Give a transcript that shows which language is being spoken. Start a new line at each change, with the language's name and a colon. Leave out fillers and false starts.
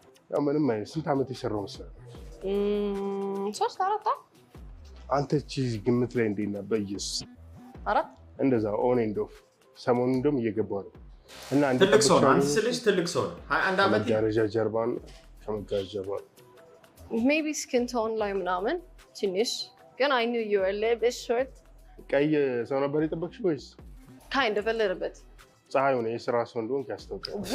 Amharic: ያው ምንም አይነት ስንት ዓመት የሰራው መሰለህ 3-4 አንተ ቺዝ ግምት ላይ እንዴት ነበር በኢየሱስ 4 እንደዛ ኦን ኤንድ ኦፍ ሰሞኑን እንደውም እየገባው ነው እና አንተ ትልቅ ሰው ነው አንተ ስልሽ ትልቅ ሰው ነው 21 ዓመት መጋረጃ ጀርባን ከመጋረጃ ጀርባ
English: maybe skin tone
Amharic: ላይ ምናምን ትንሽ ግን
English: I knew you were a little bit short
Amharic: ቀይ ሰው ነበር የጠበቅሽው ወይስ
English: kind of a little bit
Amharic: ፀሐዩ ነው የስራ ሰው እንደሆንክ ያስታውቃል